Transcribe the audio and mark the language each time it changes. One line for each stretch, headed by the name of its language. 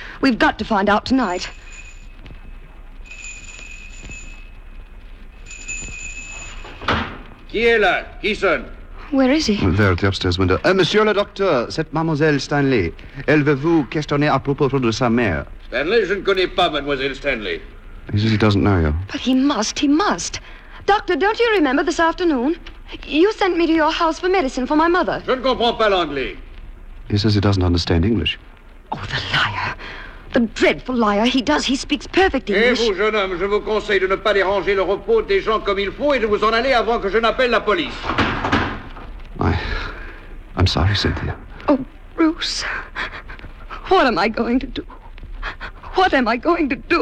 English: We've got to find out tonight.
French: Qui est là? Qui sonne?
English: Where is he? There at the upstairs window.
French: Monsieur le docteur, c'est mademoiselle Stanley. Elle veut vous questionner à propos de sa mère. Stanley, je ne connais pas mademoiselle Stanley.
English: He says he doesn't know you. But he must, he must. Doctor, don't you remember this afternoon? You sent me to your house for medicine for my mother.
French: Je ne comprends pas l'anglais.
English: He says he doesn't understand English. Oh, the liar. The dreadful liar. He does. He speaks perfect English.
French: Et vous, jeune homme, je vous conseille de ne pas déranger le repos des gens comme il faut et de vous en aller avant que je n'appelle la police.
English: I'm sorry, Cynthia. Oh, Bruce. What am I going to do? What am I going to do?